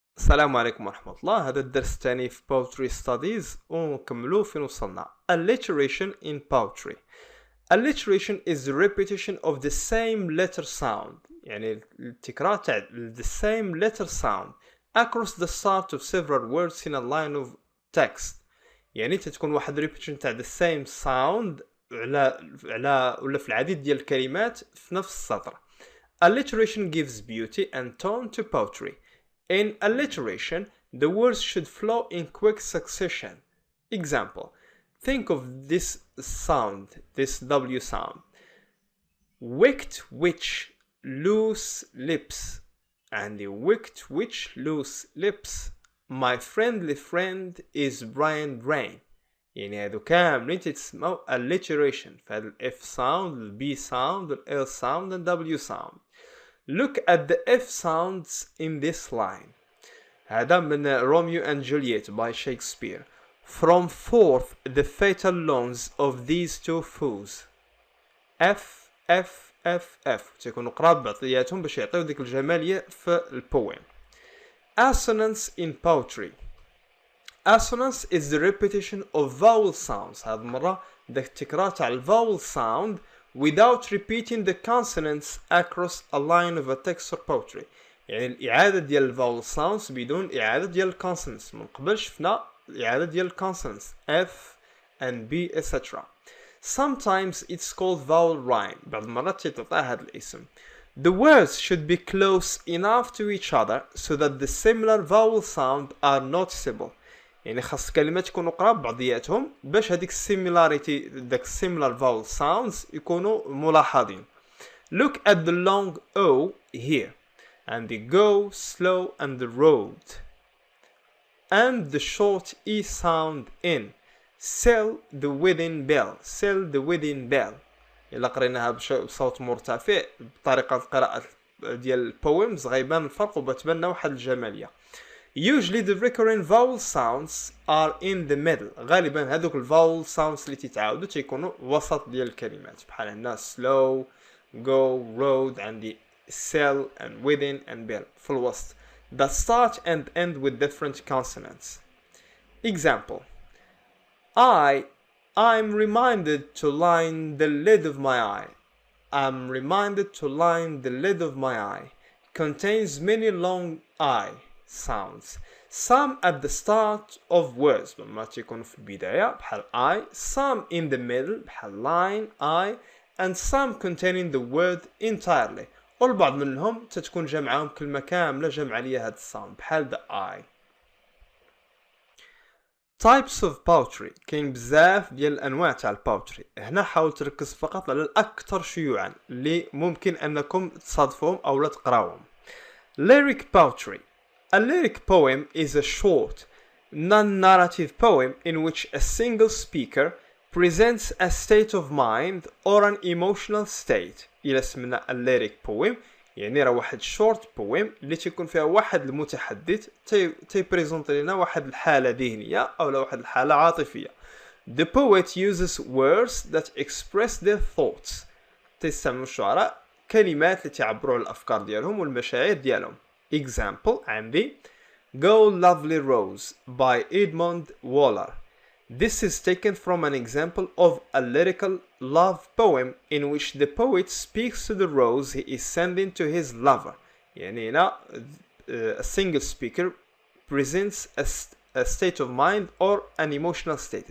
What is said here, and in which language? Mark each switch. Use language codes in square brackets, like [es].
[ar] السلام عليكم ورحمة الله. هذا الدرس الثاني في Poetry Studies ونكملوه فين وصلنا. [en] Alliteration in poetry. Alliteration is the repetition of the same letter sound، [ar] يعني التكرار تاع [en] the same letter sound across the start of several words in a line of text. [ar] يعني تتكون واحد repetition تاع [en] the same sound [ar] على ولا في العديد ديال الكلمات في نفس السطر. [en] Alliteration gives beauty and tone to poetry. In alliteration, the words should flow in quick succession. Example, think of this sound, this W sound. Wicked witch, loose lips. And the wicked witch, loose lips. My friendly friend is Brian Brain. [ar] يعني هادو كاملين تتسموا alliteration. فهاد ال [en] F sound, ال B sound, ال L sound, and W sound. Look at the F sounds in this line. [ar] هذا من [en] Romeo and Juliet by Shakespeare. From forth the fatal loans of these two fools. [ar] F F F F تيكونوا قراب بعضياتهم باش يعطيو ديك الجمالية في البويم. [en] Assonance in poetry. Assonance is the repetition of vowel sounds. [ar] هذه المرة داك التكرار تاع الفاول [en] sound without repeating the consonants across a line of a text or poetry. [ar] يعني الإعادة ديال الفاول sounds بدون إعادة ديال الكونسونانتس. من قبل شفنا الإعادة ديال الكونسونانتس F and B etc. [en] Sometimes it's called vowel rhyme. [ar] بعض المرات تتعطى هذا الاسم. [en] The words should be close enough to each other so that the similar vowel sound are noticeable. [ar] يعني خاص كلمات يكونوا قراب بعضياتهم باش هذيك similarity داك [en] similar vowel sounds [ar] يكونوا ملاحظين. [en] Look at the long O here and the go, slow and the road and the short E sound in. Sell the wedding bell. Sell the wedding bell. [ar] إلا قريناها بصوت مرتفع بطريقة القراءة ديال البويمز غيبان الفرق وبتبان واحد الجمالية. [en] Usually the recurring vowel sounds are in the middle. [ar] غالبا هذوك الفاول sounds اللي تتعاودوا تيكونوا وسط ديال الكلمات بحال هنا slow, go, road and the sell and wedding and bell في الوسط [en] that start and end with different consonants. Example, I'm reminded to line the lid of my eye. I'm reminded to line the lid of my eye. Contains many long I sounds. Some at the start of words [ar] لما تكون في البداية بحال [en] I. Some in the middle بحال line I. And some containing the word entirely. [ar] والبعض منهم تتكون جمعهم كلمة كاملة جمع ليها هاد الصاوند بحال the I. [en] Types of poetry. [ar] كاين بزاف ديال الانواع تاع البوتري. هنا حاول تركز فقط على الاكثر شيوعا اللي ممكن انكم تصادفوهم او لا تقراوهم. [en] Lyric poetry. A lyric poem is a short, non-narrative poem in which a single speaker presents a state of mind or an emotional state. [ar] إلا سمنا [en] a lyric poem [ar] يعني راه واحد short poem اللي تيكون فيها واحد المتحدث تيبريزونطي لنا واحد الحالة ذهنية أو واحد الحالة عاطفية. [en] The poet uses words that express their thoughts. [ar] تستعمل الشعراء كلمات اللي تعبروا على الأفكار ديالهم والمشاعر ديالهم. [en] Example عندي Go Lovely Rose by Edmund Waller. This is taken from an example of a lyrical love poem in which the poet speaks to the rose he is sending to his lover. [ar] يعني هنا [en] a single speaker presents a state of mind or an emotional state.